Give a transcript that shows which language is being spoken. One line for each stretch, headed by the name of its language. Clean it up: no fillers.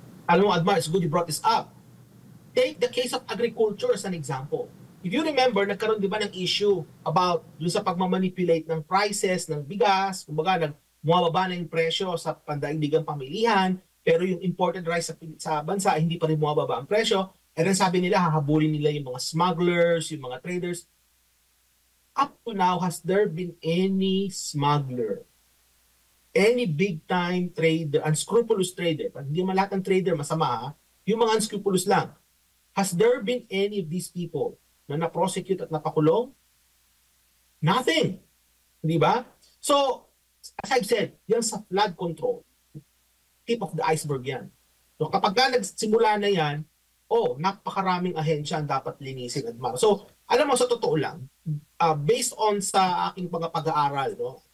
Filipino: Alam mo,
English: Admar, it's good you brought this up. Take the case of agriculture as an example.
Filipino: If you remember, nagkaroon di ba ng issue about dun sa pagmamanipulate ng prices ng bigas, kumbaga bumababa na yung presyo sa pandaigdigang pamilihan, pero yung imported rice sa bansa hindi pa rin bumababa ang presyo. And then sabi nila, hahabulin nila yung mga smugglers, yung mga traders.
English: up to now, has there been any smuggler, any big-time trader, unscrupulous trader,
Filipino: pag hindi man lahat ng trader masama, ha? Yung mga unscrupulous lang,
English: has there been any of these people
Filipino: na na-prosecute at napakulong?
English: Nothing.
Filipino: Di ba? So,
English: as I've said,
Filipino: yan sa flood control, tip of the iceberg yan. So, kapag ka nagsimula na yan, napakaraming ahensya ang dapat linisin, Admar. So, alam mo, sa totoo lang, based on sa aking mga pag-aaral, no?